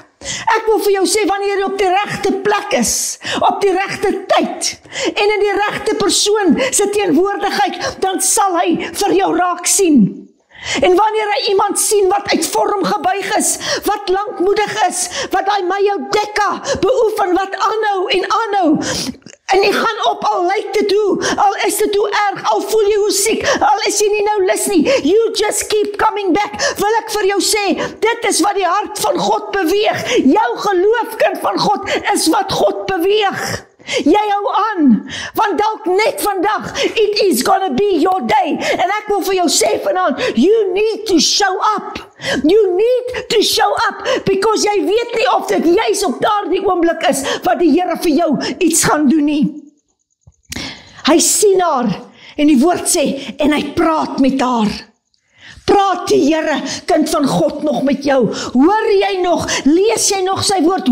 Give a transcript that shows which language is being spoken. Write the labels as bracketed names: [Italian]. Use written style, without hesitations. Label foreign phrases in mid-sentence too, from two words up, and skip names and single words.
[Afrikaans] Ek wil vir jou sê, wanneer jy op die regte plek is, op die regte tyd, en in die regte persoon se teenwoordigheid, dan sal hy vir jou raak sien. En wanneer hy iemand sien wat uit vorm gebuig is, wat lankmoedig is, wat hy Maya Deka beoefen, wat aanhou en aanhou, en jy gaan op, al lyk dit hoe, al is dit hoe erg, al voel jy hoe siek, al is jy nie nou lus nie, [English] you just keep coming back, [Afrikaans] wil ek vir jou sê, dit is wat die hart van God beweeg, jou geloof, kind van God, is wat God beweeg. Jy hou aan, want dalk net vandag, [English] it is gonna be your day, [Afrikaans] en ek wil vir jou sê vanaand, [English] you need to show up. You need to show up, because [Afrikaans] jy weet nie of dit juis op daardie oomblik is, wat die Here vir jou iets gaan doen nie. Hy sien haar, en die woord sê, en hy praat met haar. Praat die Here, kind van God, nog met jou? Hoor jy nog? Lees jy nog sy woord?